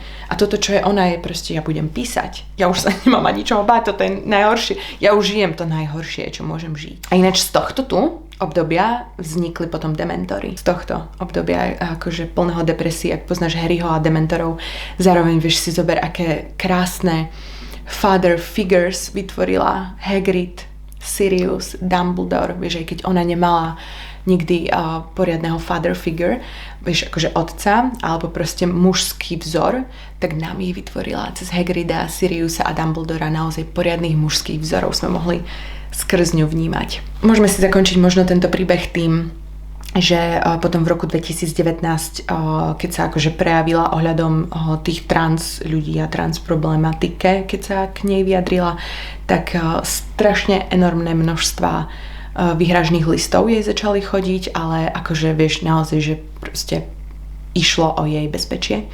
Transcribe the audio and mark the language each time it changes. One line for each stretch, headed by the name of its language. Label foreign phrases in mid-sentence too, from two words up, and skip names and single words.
Slovak: A toto, čo je ona, je proste, ja budem písať. Ja už sa nemám ani čoho báť, toto je najhoršie. Ja už žijem to najhoršie, čo môžem žiť. A ináč z tohto tu obdobia vznikli potom dementory. Z tohto obdobia akože plného depresie, ak poznáš Harryho a dementorov, zároveň vieš si zober, aké krásne
English: father figures
Slovak: vytvorila Hagrid, Sirius, Dumbledore, vieš, aj keď ona nemala nikdy poriadneho
English: father figure,
Slovak: vieš, akože otca, alebo proste mužský vzor, tak nám jej vytvorila cez Hagrida, Siriusa a Dumbledora naozaj poriadnych mužských vzorov sme mohli skrz ňu vnímať. Môžeme si zakončiť možno tento príbeh tým, že potom v roku 2019, keď sa akože prejavila ohľadom tých trans ľudí a trans problematike, keď sa k nej vyjadrila, tak strašne enormné množstva výhražných listov jej začali chodiť, ale akože vieš naozaj, že proste išlo o jej bezpečie.